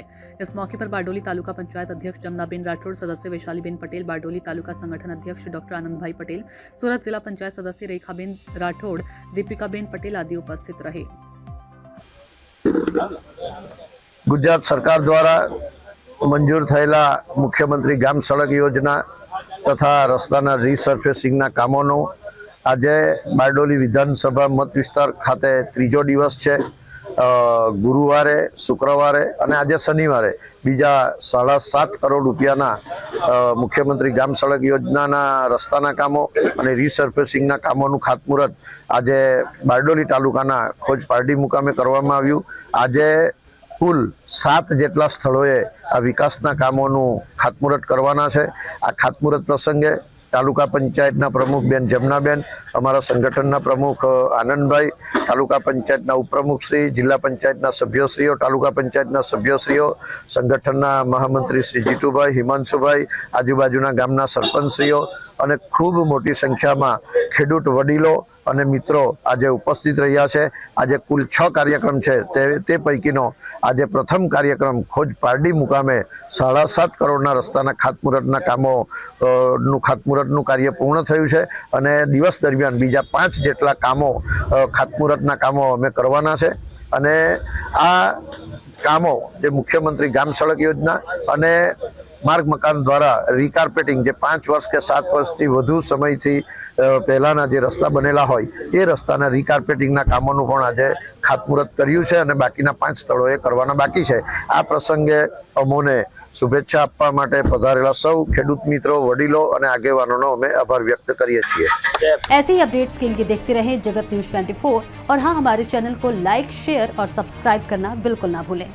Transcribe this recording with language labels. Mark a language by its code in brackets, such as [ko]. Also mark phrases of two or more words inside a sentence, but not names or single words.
[hi] इस मौके पर बारडोली तालुका पंचायत अध्यक्ष जमुनाबेन राठौड़, सदस्य वैशालीबेन पटेल, बारडोली तालुका संगठन अध्यक्ष डॉक्टर आनंद भाई पटेल, सूरत जिला पंचायत सदस्य रेखाबेन राठौड़, दीपिकाबेन पटेल आदि उपस्थित रहे। [gu] ગુજરાત સરકાર દ્વારા મંજૂર થયેલા મુખ્યમંત્રી ગ્રામ સડક યોજના તથા રસ્તાના રિસર્ફેસિંગના કામોનો આજે બારડોલી વિધાનસભા મત વિસ્તાર ખાતે ત્રીજો દિવસ છે। ગુરુવારે, શુક્રવારે અને આજે શનિવારે બીજા 7.5 કરોડ રૂપિયાના મુખ્યમંત્રી ગ્રામ સડક યોજનાના રસ્તાના કામો અને રીસર્ફેસિંગના કામોનું ખાતમુહૂર્ત આજે બારડોલી તાલુકાના ખોજ પારડી મુકામે કરવામાં આવ્યું। આજે કુલ 7 જેટલા સ્થળોએ આ વિકાસના કામોનું ખાતમુહૂર્ત કરવાના છે। આ ખાતમુહૂર્ત પ્રસંગે તાલુકા પંચાયતના પ્રમુખ બેન જમુનાબેન, અમરા સંગઠનના પ્રમુખ આનંદભાઈ, તાલુકા પંચાયતના ઉપપ્રમુખ શ્રી, જિલ્લા પંચાયતના સભ્યશ્રીઓ, તાલુકા પંચાયતના સભ્યશ્રીઓ, સંગઠનના મહામંત્રી શ્રી જીતુભાઈ, હિમાંશુભાઈ, આજુબાજુના ગામના સરપંચશ્રીઓ અને ખૂબ મોટી સંખ્યામાં ખેડૂત વડીલો અને મિત્રો આજે ઉપસ્થિત રહ્યા છે। આજે કુલ 6 કાર્યક્રમ છે, તે પૈકીનો આજે પ્રથમ કાર્યક્રમ ખોજ પારડી મુકામે 7.5 કરોડના રસ્તાના ખાતમુહૂર્તના કામો નું ખાતમુહૂર્તનું કાર્ય પૂર્ણ થયું છે અને દિવસ દરમિયાન બીજા 5 જેટલા કામો ખાતમુહૂર્તના કામો અમે કરવાના છે। અને આ કામો જે મુખ્યમંત્રી ગ્રામ સડક યોજના અને માર્ગ મકાન દ્વારા રિકાર્પેટિંગ જે 5 વર્ષ કે 7 વર્ષ થી વધુ સમય થી પહેલાના જે રસ્તા બનેલા હોય એ રસ્તાના રિકાર્પેટિંગના કામોનું પણ આજે ખાતમુહૂર્ત કર્યું છે અને બાકીના 5 સ્થળોએ કરવાના બાકી છે। આ પ્રસંગે અમોને શુભેચ્છા આપવા માટે પધારેલા સૌ ખેડૂત મિત્રો, વડીલો અને આગેવાનોનો અમે આભાર વ્યક્ત કરીએ છીએ। [hi] ऐसे ही अपडेट्स के लिए देखते रहें जगत न्यूज 24 और हाँ, हमारे चैनल को लाइक, शेयर और सब्सक्राइब करना बिल्कुल ना भूलें।